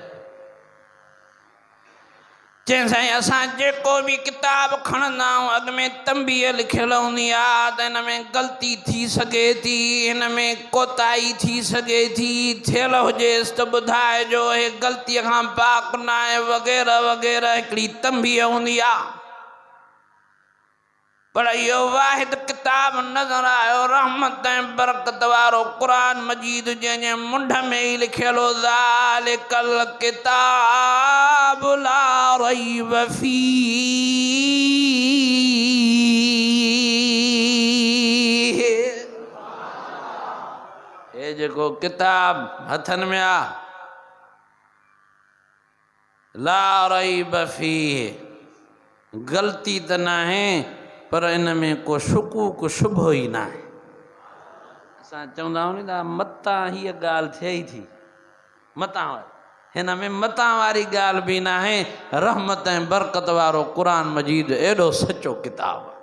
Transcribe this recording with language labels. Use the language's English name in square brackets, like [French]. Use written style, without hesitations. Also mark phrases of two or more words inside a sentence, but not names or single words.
[Sindhi] चई साईं असां जेको बि किताब खणंदा आहियूं अॻ में तंबीह लिखियल हूंदी आहे त हिन में ग़लती थी सघे थी, हिन में कोताही थी सघे थी, थियल हुजेसि त ॿुधाइजो, हे ग़लतीअ खां पाक न आहे वग़ैरह वग़ैरह हिकिड़ी तंबीह हूंदी आहे। पर इहो वाहिद किताब नज़र आयो रहमत ऐं बरकत वारो क़ुर मजीद जंहिंजे मुंड में ई लिखियल हो [Arabic] ذلك الكتاب لا ريب فيه. [Sindhi] हे जेको किताब हथनि में आहे [Arabic] لا ريب فيه, [Sindhi] ग़लती त न आहे पर इन में को शुकूक शुबो ई न आहे। असां चवंदा आहियूं नी त मतां हीअ ॻाल्हि थिए ई थी, मतां हिन में मतां वारी ॻाल्हि बि न आहे। रहमत ऐं बरकत वारो क़ुर मजीद एॾो सचो किताब।